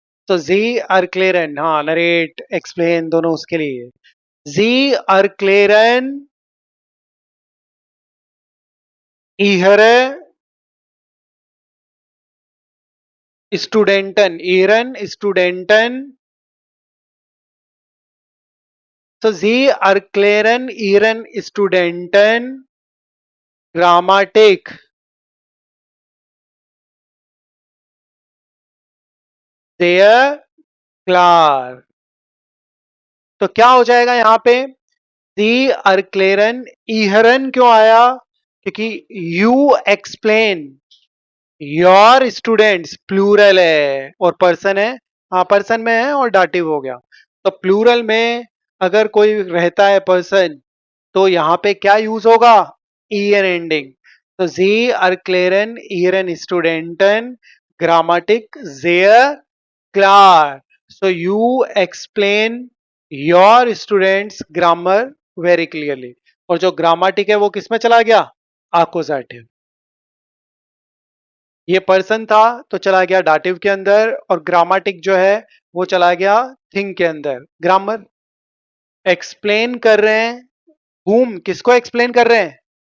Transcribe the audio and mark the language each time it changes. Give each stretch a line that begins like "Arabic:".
Hindi: तो जी अर्क्लेरन, हाँ narrate explain दोनों उसके लिए। जी अर्क्लेरन इहरे स्टूडेंटन, इरन स्टूडेंटन।
German: So sie erklären ihren Studenten Grammatik sehr klar।
Hindi: तो क्या हो जाएगा यहाँ पे? सी अर्क्लेरन, इहरन क्यों आया? क्योंकि
English: you explain your students
Hindi: plural है और पर्सन है, हाँ पर्सन में है और डाटिव हो गया। तो प्लूरल में अगर कोई रहता है पर्सन, तो यहाँ पे क्या यूज होगा? ईएन एंडिंग।
German: तो जी अर्क्लेरन इहरन स्टूडेंटन ग्रामाटिक sehr klar।
English: So you explain your students grammar very clearly।
Hindi: और जो ग्रामाटिक है वो किस में चला गया? आकोजाटिव। ये पर्सन था तो चला गया डाटिव के अंदर, और ग्रामाटिक जो है वो चला गया थिंग के अंदर। ग्रामर एक्सप्लेन कर रहे हैं, whom किसको एक्सप्लेन कर रहे हैं?